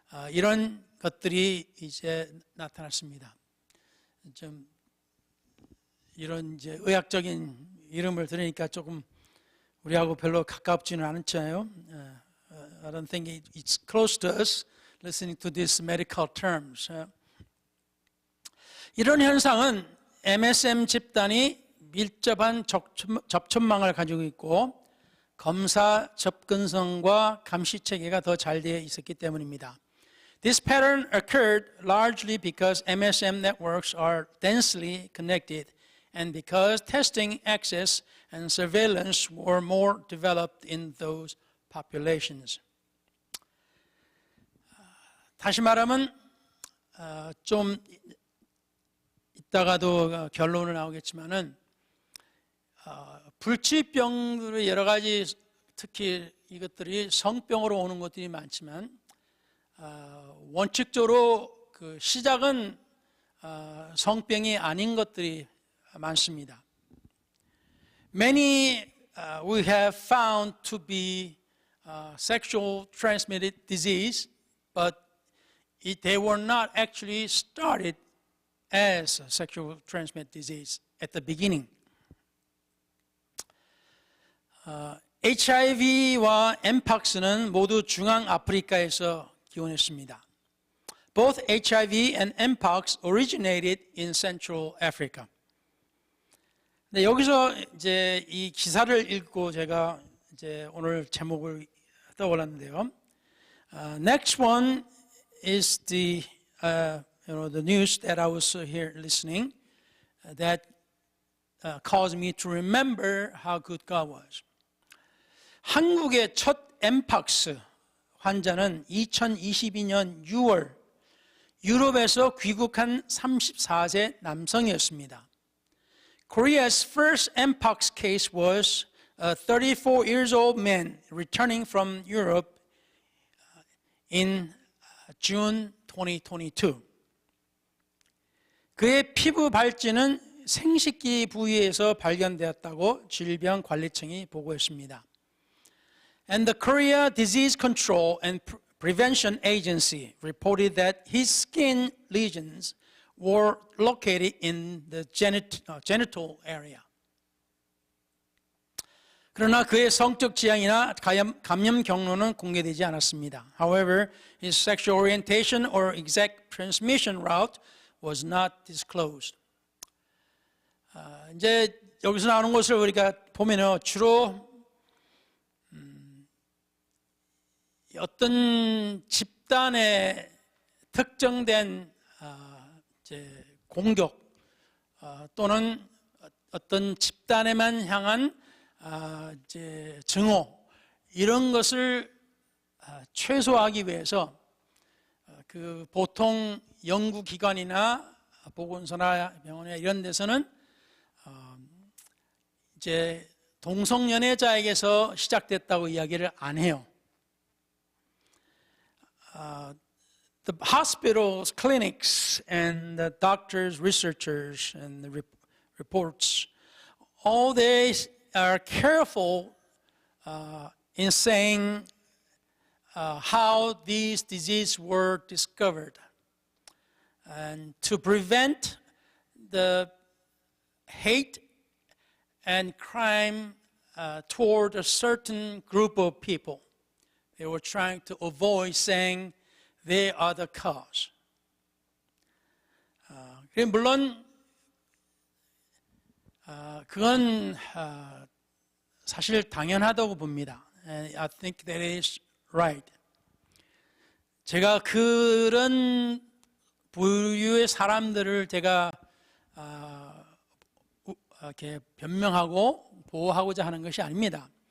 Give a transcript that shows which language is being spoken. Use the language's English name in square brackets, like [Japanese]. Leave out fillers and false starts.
[Korean] 이런 것들이 이제 나타났습니다. 좀 이런 이제 의학적인 이름을 들으니까 조금 우리하고 별로 가깝지는 않잖아요. [English] I don't think it's close to us listening to these medical terms. [Korean] 이런 현상은 MSM 집단이 밀접한 접촉망을 가지고 있고 검사 접근성과 감시 체계가 더 잘 되어 있었기 때문입니다. [English] This pattern occurred largely because MSM networks are densely connected and because testing access and surveillance were more developed in those populations. [Korean] 다시 말하면 좀 이따가도 결론은 나오겠지만은 불치병들의 여러 가지 특히 이것들이 성병으로 오는 것들이 많지만 원칙적으로 그 시작은 성병이 아닌 것들이 많습니다. [English] Many we have found to be sexual transmitted disease, but they were not actually started as a sexual transmitted disease at the beginning. [Korean] HIV와 mpox는 모두 중앙 아프리카에서 기원했습니다. [English] Both HIV and mpox originated in Central Africa. [Korean] 네, 여기서 이제 이 기사를 읽고 제가 이제 오늘 제목을 떠올랐는데요. [English] Next one is the news that I was here listening that caused me to remember how good God was. [Korean] 한국의 첫 mpox 환자는 2022년 6월 유럽에서 귀국한 34세 남성이었습니다. [English] Korea's first mpox case was a 34 years old man returning from Europe in June 2022. [Korean] 그의 피부 발진은 생식기 부위에서 발견되었다고 질병관리청이 보고했습니다. [English] And the Korea Disease Control and Prevention Agency reported that his skin lesions were located in the genital area. [Korean] 그러나 그의 성적 지향이나 감염 경로는 공개되지 않았습니다. [English] However, his sexual orientation or exact transmission route was not disclosed. [Korean] 이제 여기서 나오는 것을 우리가 보면요, 주로 어떤 집단의 특정된 이제 공격 또는 어떤 집단에만 향한 이제 증오 이런 것을 최소화하기 위해서 그 보통 연구기관이나 보건소나 병원이나 이런 데서는 이제 동성연애자에게서 시작됐다고 이야기를 안 해요. [English] The hospitals, clinics, and the doctors, researchers, and the reports, all they are careful in saying how these diseases were discovered, and to prevent the hate and crime toward a certain group of people. They were trying to avoid saying they are the cause. [Korean] 물론 그건 사실 당연하다고 봅니다. [English] And I think that is right. [Korean] 제가 그런 부류의 사람들을 제가 이렇게 변명하고 보호하고자 하는 것이 아닙니다.